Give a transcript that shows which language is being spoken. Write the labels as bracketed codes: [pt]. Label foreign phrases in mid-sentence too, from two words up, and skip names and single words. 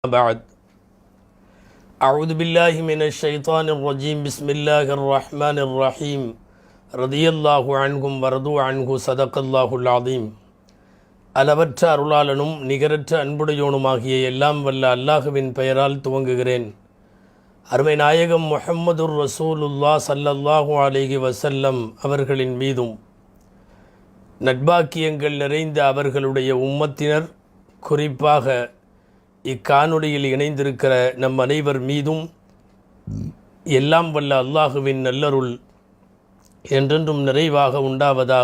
[ar] بعد أعوذ بالله من الشيطان الرجيم بسم الله الرحمن الرحيم رضي الله عنهم ورضوا عنه صدق الله العظيم. [ta] அளவற்ற அருளாளனும் நிகரற்ற அன்புடையோனுமாகிய எல்லாம் வல்ல அல்லாஹுவின் பெயரால் துவங்குகிறேன். அருமை நாயகம் [ar] محمد رسول الله صلى الله عليه وسلم [ta] அவர்களின் மீதும் நட்பாக்கியங்கள் நிறைந்த அவர்களுடைய உம்மத்தினர், குறிப்பாக இக்காணொளியில் இணைந்திருக்கிற நம் அனைவர் மீதும் எல்லாம் வல்ல அல்லாஹுவின் நல்லருள் என்றென்றும் நிறைவாக உண்டாவதாக.